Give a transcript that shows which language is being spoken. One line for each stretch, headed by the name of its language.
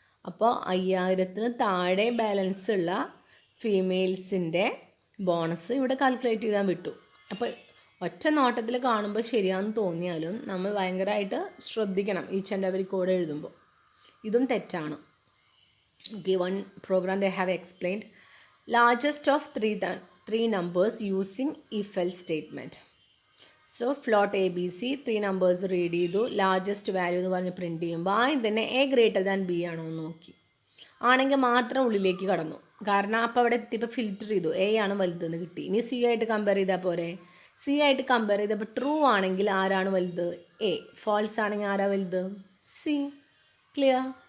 Malayalam: അപ്പോൾ 5,000-ന് താഴെ ബാലൻസ് ഉള്ള ഫീമെയിൽസിൻ്റെ ബോണസ് ഇവിടെ കാൽക്കുലേറ്റ് ചെയ്താൽ വിട്ടു. അപ്പോൾ ഒറ്റ നോട്ടത്തിൽ കാണുമ്പോൾ ശരിയാണെന്ന് തോന്നിയാലും നമ്മൾ ഭയങ്കരമായിട്ട് ശ്രദ്ധിക്കണം
English: each and every code
Malayalam: എഴുതുമ്പോൾ. ഇതും തെറ്റാണ്.
English: Okay, one program they have explained largest of three numbers using if else statement. So float ABC 3 numbers read
Malayalam: ചെയ്തു. ലാർജസ്റ്റ് വാല്യൂ എന്ന് പറഞ്ഞ് പ്രിൻറ്റ് ചെയ്യുമ്പോൾ ആദ്യം തന്നെ
English: A greater than B
Malayalam: ആണോ എന്ന് നോക്കി. ആണെങ്കിൽ മാത്രം ഉള്ളിലേക്ക് കടന്നു. കാരണം അപ്പോൾ അവിടെ എത്തിയപ്പോൾ ഫിൽറ്റർ ചെയ്തു, എ ആണ് വലുതെന്ന് കിട്ടി. ഇനി സി ആയിട്ട് കമ്പയർ ചെയ്താൽ പോരെ? സി ആയിട്ട് കമ്പയർ ചെയ്തപ്പോൾ ട്രൂ ആണെങ്കിൽ ആരാണ് വലുത്? എ. ഫാൾസ് ആണെങ്കിൽ ആരാ വലുത്? സി. ക്ലിയർ?